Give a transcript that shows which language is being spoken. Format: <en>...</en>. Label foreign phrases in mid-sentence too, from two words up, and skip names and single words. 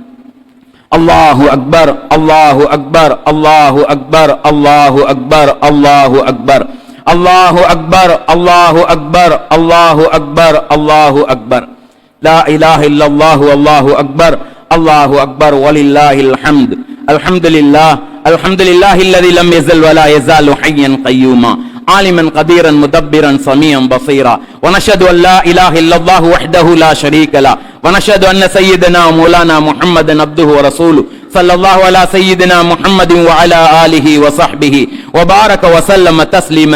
<ar>الله أكبر الله أكبر الله أكبر الله أكبر الله أكبر الله أكبر الله أكبر الله أكبر الله أكبر. لا إله إلا الله الله أكبر الله أكبر ولله الحمد. அல்ஹம்துலில்லாஹ் الحمدلله الذي لم يزل ولا يزال حيا قيوما عالما قديرا مدبرا سميعا بصيرا ونشهد أن لا إله إلا الله وحده لا شريك له ونشهد أن سيدنا ومولانا محمدا عبده ورسوله صلى الله على سيدنا محمد وعلى آله وصحبه وبارك وسلم تسليما</ar>